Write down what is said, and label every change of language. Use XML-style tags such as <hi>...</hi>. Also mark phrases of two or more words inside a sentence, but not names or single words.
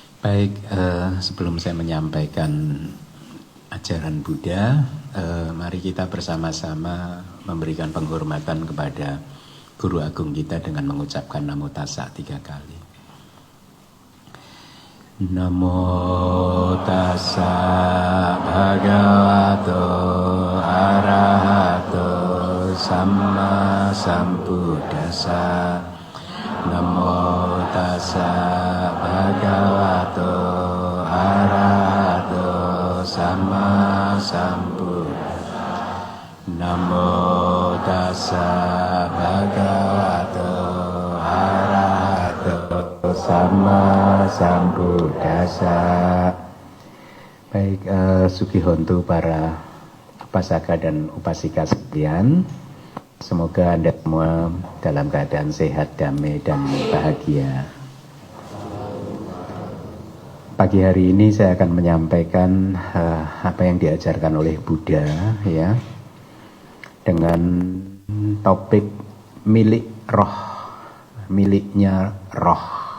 <id>Baik, sebelum saya menyampaikan ajaran Buddha, mari kita bersama-sama memberikan penghormatan kepada Guru Agung kita dengan mengucapkan Namo Tassa 3 kali.</id> <pi>Namo Tassa Bhagavato Arahato Samma Sambuddhassa. Namo Tassa Bhagavato Arahato Samma Sambuddhassa. Namo Tassa Bhagavato Arahato Samma Sambuddhassa.</pi> <id>Baik, Sugihontu para upasaka dan upasika sekalian, semoga Anda semua dalam keadaan sehat, damai, dan bahagia. Pagi hari ini saya akan menyampaikan apa yang diajarkan oleh Buddha, ya, dengan topik milik roh, miliknya roh.</id>